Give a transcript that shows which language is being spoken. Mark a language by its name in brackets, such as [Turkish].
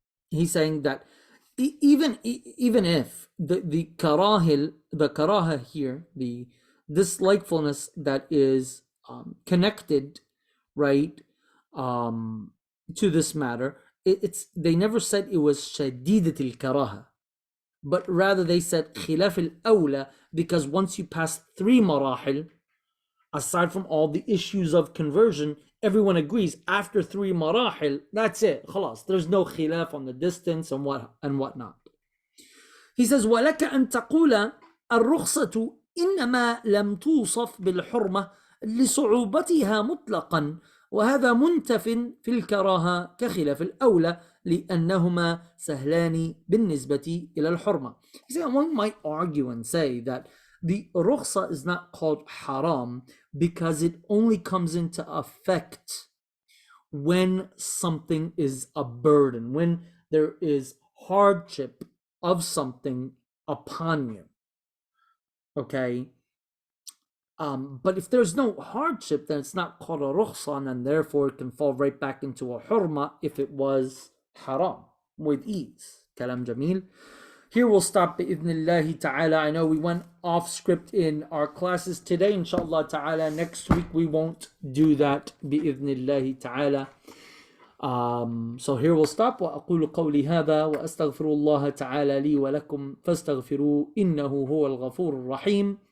[English] He's saying that even if the karaha here, the dislikefulness that is connected, right, to this matter, it's they never said it was shadidat al karaha, but rather they said khilaf al awla, because once you pass 3 marahil, aside from all the issues of conversion, everyone agrees after 3 marahil, that's it, خلاص, there's no khilaf on the distance and whatnot. He says, [Arabic] وَلَكَ أَن تَقُولَ الرُّخْصَةُ إِنَّمَا لَمْ تُوصَفْ بِالْحُرْمَةِ لِصُعُوبَتِهَا مُطْلَقًا وهذا منتف في الكراهة كخلاف الأولى لأنهما سهلان بالنسبة إلى الحرمة. [English] He said, one might argue and say that the rukhsa is not called haram because it only comes into effect when something is a burden, when there is hardship of something upon you. Okay? But if there's no hardship, then it's not called a rukhsa, and therefore it can fall right back into a hurma if it was haram with ease. Kalam Jamil. Here we'll stop bi'idhnillahi ta'ala. I know we went off script in our classes today, inshallah ta'ala. Next week we won't do that bi'idhnillahi ta'ala. So here we'll stop. [Arabic] وأقول قولي هذا وأستغفر الله تعالى لي ولكم فاستغفروه إنه هو الغفور الرحيم.